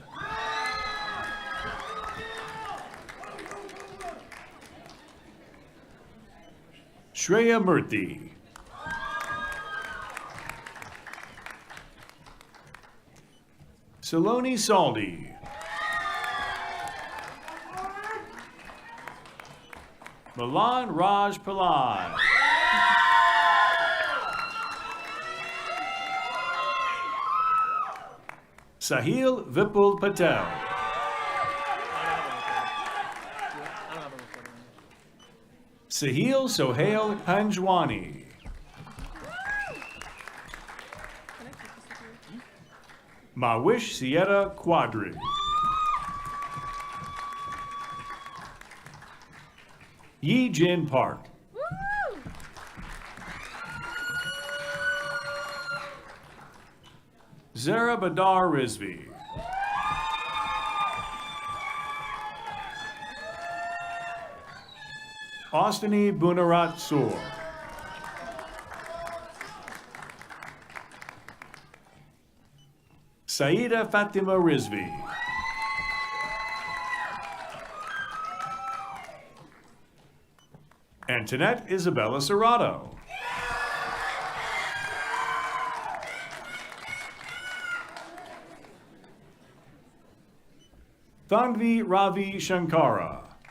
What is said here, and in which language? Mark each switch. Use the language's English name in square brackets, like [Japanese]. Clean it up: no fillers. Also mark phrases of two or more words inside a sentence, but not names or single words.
[English] Shreya Murthy. Saloni Saldi. Milan Raj Pillai. Sahil Vipul Patel. Sahil Sohail Panjwani. Mawish Sierra Quadri. Yi Jin Park. Zara Badar Rizvi. Austini Bunarat Soor. Saida Fatima Rizvi. Antoinette Isabella Serrato. Thanvi Ravi Shankara.